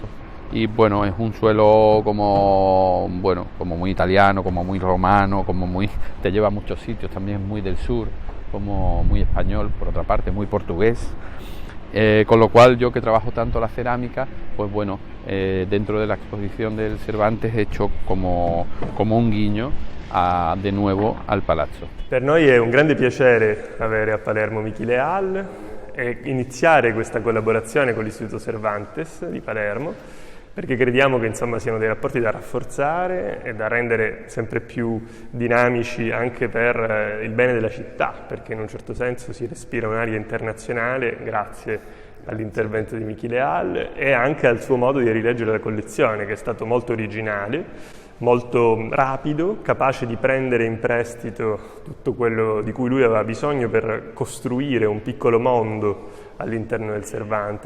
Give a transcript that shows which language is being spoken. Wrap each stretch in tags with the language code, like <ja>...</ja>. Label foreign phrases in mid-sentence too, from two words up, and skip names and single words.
<es>Y bueno, es un suelo como muy italiano, como muy romano, te lleva a muchos sitios, también muy del sur, como muy español, por otra parte, muy portugués. Con lo cual yo, que trabajo tanto la cerámica, pues bueno, dentro de la exposición del Cervantes he hecho como un guiño de nuevo al palazzo.</es> <it>Per noi è un grande piacere avere a Palermo Michele Hall e iniziare questa collaborazione con l'Istituto Cervantes di Palermo, perché crediamo che insomma siano dei rapporti da rafforzare e da rendere sempre più dinamici anche per il bene della città, perché in un certo senso si respira un'aria internazionale grazie all'intervento di Michele Hall e anche al suo modo di rileggere la collezione, che è stato molto originale, molto rapido, capace di prendere in prestito tutto quello di cui lui aveva bisogno per costruire un piccolo mondo all'interno del Cervantes.</it>